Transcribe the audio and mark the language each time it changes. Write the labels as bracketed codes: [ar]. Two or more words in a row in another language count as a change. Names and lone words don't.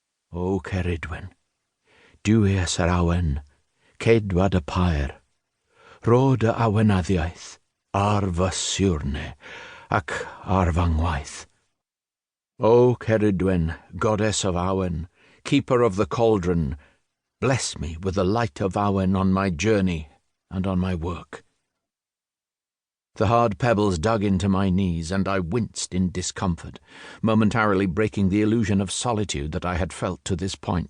[cy] O Cerridwen, duwies yr awen, ceidwad y pair, rod y awenaddiaeth, ar fy siwrne, ac ar fy ngwaith. O Cerridwen, [en] goddess of Awen, keeper of the cauldron, bless me with the light of Awen on my journey and on my work. The hard pebbles dug into my knees, and I winced in discomfort, momentarily breaking the illusion of solitude that I had felt to this point.